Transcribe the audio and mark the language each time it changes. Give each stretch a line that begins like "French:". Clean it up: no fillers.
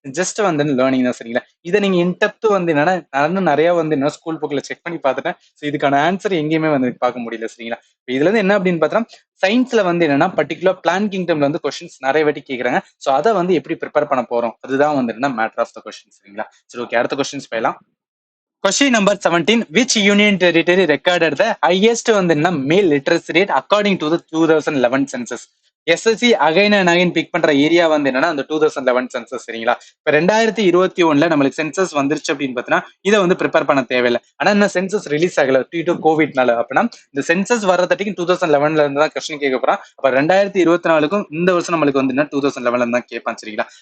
Tamil: Just வந்து learning தான் சரிங்களா. இதை நீங்க இன்டெப்த் வந்து என்னன்னா நான் நிறைய வந்து என்ன ஸ்கூல் புக்ல செக் பண்ணி பார்த்துட்டேன். ஸோ இதுக்கான ஆன்சர் எங்கேயுமே வந்து பார்க்க முடியல சரிங்களா. இதுல இருந்து என்ன அப்படின்னு பார்த்தா சயின்ஸ்ல வந்து என்னன்னா பர்டிகுலர் பிளான் கிங்டம்ல வந்து கொஸ்டின்ஸ் நிறைய வாட்டி கேட்கறாங்க. ஸோ அதை வந்து எப்படி ப்ரிப்பேர் பண்ண போறோம் அதுதான் வந்து என்ன மேட்டர் ஆஃப் த கொஸ்டின் சரிங்களா. சரி ஓகே, அடுத்த கொஸ்டின்ஸ் போயிடலாம்.
English: Question number 17. Which union territory recorded the highest
Tamil: வந்து என்ன
English: male literacy rate according to the 2011 census?
Tamil: SSC again and again big பண்ற ஏரியா வந்து என்னன்னா அந்த 2011 சென்சஸ் சரிங்களா. இப்ப 2021 நம்மளுக்கு சென்சஸ் வந்துருச்சு அப்படின்னு பாத்தீங்கன்னா இதை வந்து ப்ரிப்பேர் பண்ண தேவையில்லை. ஆனா இந்த சென்சஸ் ரிலீஸ் ஆகல டியூ டு கோவிட்னால. அப்படின்னா இந்த சென்சஸ் வர்றதுக்கு 2011 இருந்து தான் கொஸ்டின் கேட்க போறான். அப்ப 2024க்கும் இந்த வருஷம் நம்மளுக்கு வந்து 2011 தான் கேட்பான் சரிங்களா.